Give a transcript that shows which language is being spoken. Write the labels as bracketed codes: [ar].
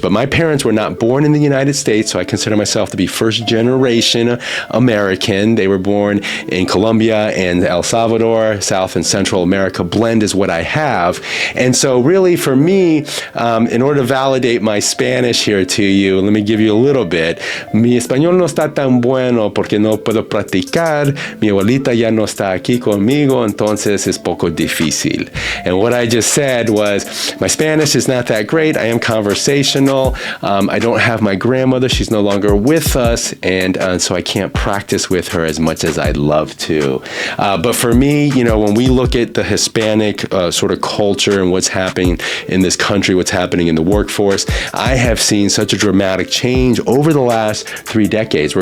[en] But my parents were not born in the United States, so I consider myself to be first generation American. They were born in Colombia and El Salvador. South and Central America blend is what I have. And so really for me, in order to validate my Spanish here to you, let me give you a little bit. [es] Mi español no está tan bueno porque no puedo practicar. Mi abuelita ya no está aquí conmigo, entonces es poco difícil. [en] And what I just said was, my Spanish is not that great. I am conversational. I don't have my grandmother. She's no longer with us. And so I can't practice with her as much as I'd love to. But for me, when we look at the Hispanic sort of culture and what's happening in this country, what's happening in the workforce, I have seen such a dramatic change over the last 3 decades.